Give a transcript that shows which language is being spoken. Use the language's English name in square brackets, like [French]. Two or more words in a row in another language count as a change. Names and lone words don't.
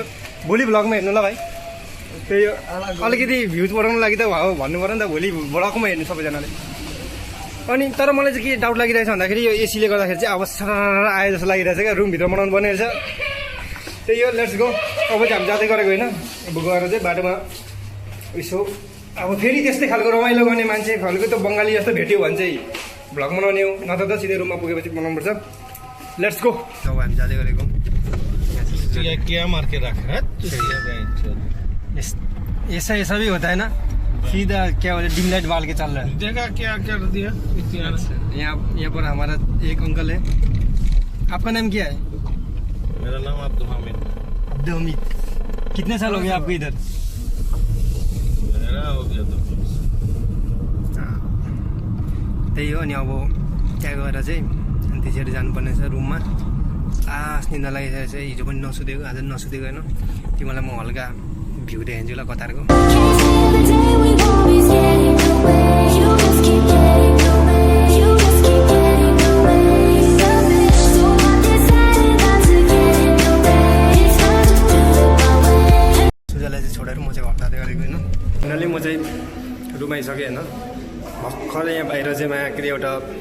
[Nepali] भोलि भ्लगमा हेर्नु ल भाइ त्यही हो अलिकति भ्युज बढाउनु लागि त हो भन्नु पऱ्यो नि त भोलि भ्लगमा हेर्नु सबैजनाले अनि तर मलाई चाहिँ के डाउट लागिरहेछ भन्दाखेरि यो एसीले गर्दाखेरि चाहिँ अब सर आए जस्तो लागिरहेछ क्या रुमभित्र बनाउनु पर्ने रहेछ त्यही हो [English] let's go [Nepali] अब चाहिँ हामी जाँदै गरेको होइन अब गएर चाहिँ बाटोमा यसो अब फेरि त्यस्तै खालको रमाइलो गर्ने मान्छे खालको त बङ्गाली जस्तो भेट्यो भने चाहिँ भ्लग बनाउने हो नत्र त सिधै रुममा पुगेपछि बनाउनुपर्छ [English] let's go [Nepali] अब हामी जाँदै गरेको [Hindi] क्या मार के रखा है ऐसा ऐसा भी होता है ना सीधा क्या बोले [English] dim light [Hindi] बाल के चल रहा है देखा क्या कर दिया यहाँ पर हमारा एक अंकल है आपका नाम क्या है मेरा नाम अब्दुल हामिद अब्दुल हमीद कितने साल हो गए आपको इधर मेरा हो गया तो [Nepali] त्यही हो अनि अब त्यहाँ गएर चाहिँ अनि त्यसरी जानुपर्ने छ रुममा निन्दा लागिसकेको छ हिजो पनि नसुतेको आज नसुतेको होइन तिमीलाई म हल्का भ्यू देखाइदिन्छु ल कतारको सुजालाई चाहिँ छोडेर म चाहिँ घर जाँदै गरेको होइन फाइनली म चाहिँ रुम आइसकेँ होइन भर्खरै यहाँ बाहिर चाहिँ के अरे एउटा